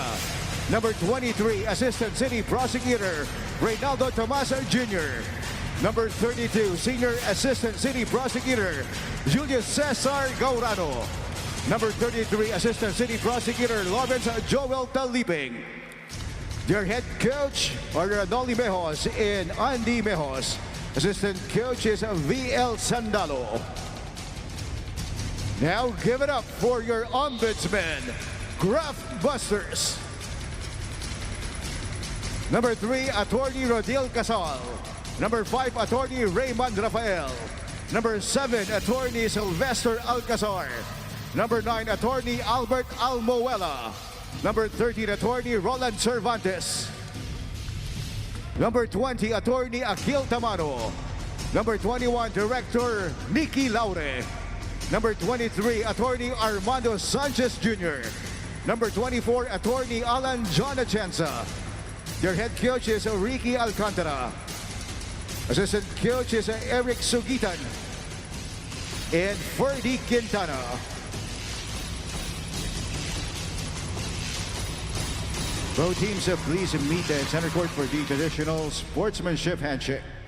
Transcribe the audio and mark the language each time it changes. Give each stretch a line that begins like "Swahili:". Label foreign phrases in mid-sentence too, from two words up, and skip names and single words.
English: Number 23, Assistant City Prosecutor Reynaldo Tomasa Jr. Number 32, Senior Assistant City Prosecutor Julius Cesar Gaurano. Number 33, Assistant City Prosecutor Lawrence Joel Taliping. Their head coach are Noli Mejos and Andy Mejos. Assistant coach is VL Sandalo. Now give it up for your Ombudsman Graft Busters. Number 3, Attorney Rodil Casal. Number 5, Attorney Raymond Rafael. Number 7, Attorney Sylvester Alcazar. Number 9, Attorney Albert Almoela. Number 13, Attorney Roland Cervantes. Number 20, Attorney Akil Tamano. Number 21, Director Nikki Laure. Number 23, Attorney Armando Sanchez Jr. Number 24, Attorney Alan John Atienza. Their head coach is Ricky Alcantara. Assistant coach is Eric Sugitan and Ferdy Quintana. Both teams please meet the center court for the traditional sportsmanship handshake.